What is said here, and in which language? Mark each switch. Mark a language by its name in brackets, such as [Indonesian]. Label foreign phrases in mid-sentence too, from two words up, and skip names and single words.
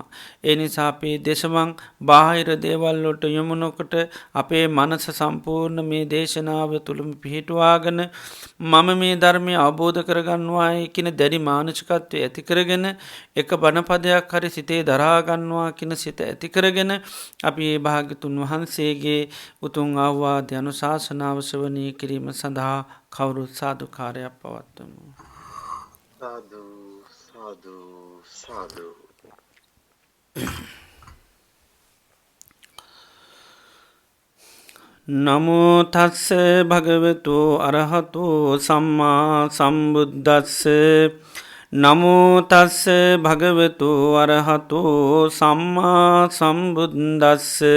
[Sinhala] ඒ නිසා අපේ දෙශවන් බාහිර දේවල්ලොට යොමුණොකට අපේ මනස සම්පූර්ණ මේ දේශනාව තුළම පිහිටවාගෙන මම මේ ධර්මය අවබෝධ කරගන්නවායි කියන දැඩි මානසිකත්වය ඇතිකරගෙන එක බණපදයක් හරි සිතේ දරාගන්නවා කියන සිත ඇතිකරගෙන අපි ඒ භාගතුන් වහන්සේගේ උතුන් අවවාද යනු ශාසනාව ශ්‍රවණය කිරීම සඳහා කවුරුත් සාධකාරයක් පවත්වමු. [Pali] සාදු සාදු සාදු. නමෝ තස්ස භගවතු අරහතු සම්මා සම්බුද්දස්ස නමෝ තස්ස භගවතු අරහතු සම්මා සම්බුද්දස්ස